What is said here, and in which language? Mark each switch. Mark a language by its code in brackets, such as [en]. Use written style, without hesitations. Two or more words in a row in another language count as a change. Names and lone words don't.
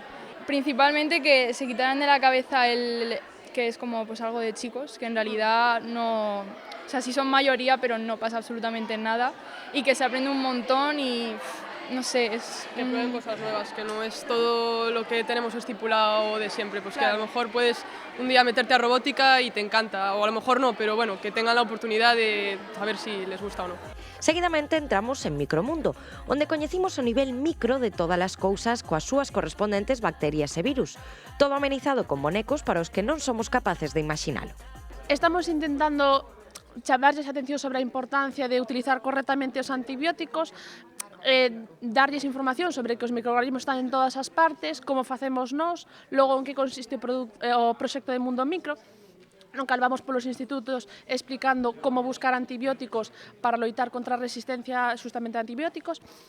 [es] Principalmente que se quitaran de la cabeza que es como pues algo de chicos, que en realidad no, o sea, sí son mayoría, pero no pasa absolutamente nada y que se aprende un montón y no sé, es que prueben cosas nuevas, que no es todo lo que tenemos estipulado de siempre, pues claro. Que a lo mejor puedes un día meterte a robótica y te encanta, o a lo mejor no, pero bueno, que tengan la oportunidad de saber si les gusta o no. [gl] Seguidamente entramos en Micromundo, onde coñecimos o nivel micro de todas as cousas coas súas correspondentes bacterias e virus, todo amenizado con bonecos para os que non somos capaces de imaginalo. Estamos intentando chamarlles atención sobre a importancia de utilizar correctamente os antibióticos, darlles información sobre que os microorganismos están en todas as partes, como facemos nós, logo en que consiste o proxecto de Mundo Micro, no cal vamos polos institutos explicando como buscar antibióticos para loitar contra a resistencia justamente a antibióticos,